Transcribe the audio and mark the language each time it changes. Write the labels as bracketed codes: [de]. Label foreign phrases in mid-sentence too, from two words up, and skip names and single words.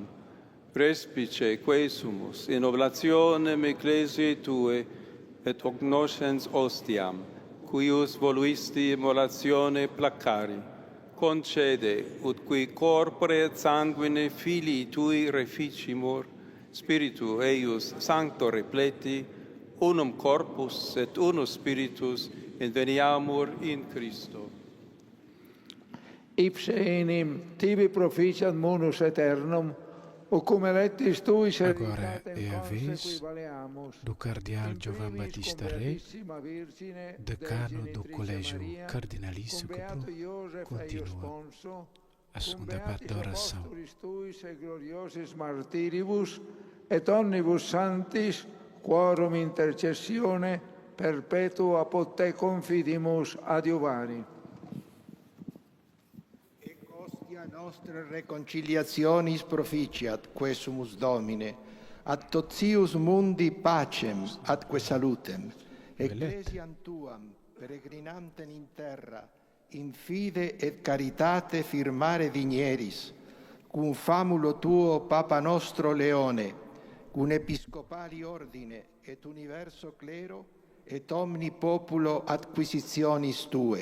[la] Respice quesumus in oblationem ecclesiae Tue et hoc noscens ostiam, cuius voluisti immolatione placari, concede, ut qui corpore et sanguine Filii Tui reficimur, Spiritu eius sancto repleti, unum corpus et unus spiritus, inveniamur in Christo. Ipse enim tibi proficiat munus aeternum, o cum electis tui [pt] agora é a vez do cardeal Giovan Battista Re, decano do Colégio Cardinalício, que continua a segunda parte da oração. [la] Et omnibus sanctis, quorum intercessione perpetua apud te confidimus adiuvari. Nostre reconciliationis proficiat, quesumus Domine, ad totius mundi pacem, atque salutem, ecclesiam Tuam, peregrinantem in terra, in fide et caritate firmare vigneris, cum famulo Tuo Papa nostro Leone, cum episcopali ordine, et universo clero, et omni populo acquisitionis Tue.